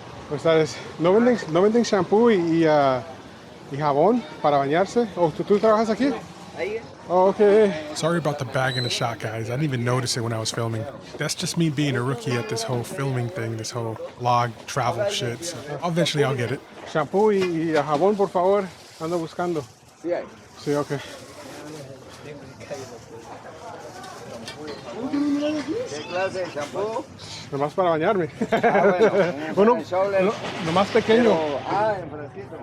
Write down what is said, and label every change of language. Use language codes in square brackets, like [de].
[es] Pues sabes, ¿no venden shampoo y jabón para bañarse? ¿O tú trabajas aquí? Oh, okay. [en] Sorry about the bag in the shot, guys. I didn't even notice it when I was filming. That's just me being a rookie at this whole filming thing, this whole vlog travel shit. So eventually I'll get it. [es] Shampoo y jabón, por favor. Ando buscando. Sí, hay. Sí, okay. ¿Qué clase de shampoo? Nomás para bañarme. Bueno, uno nomás pequeño. Pero, en fresquito.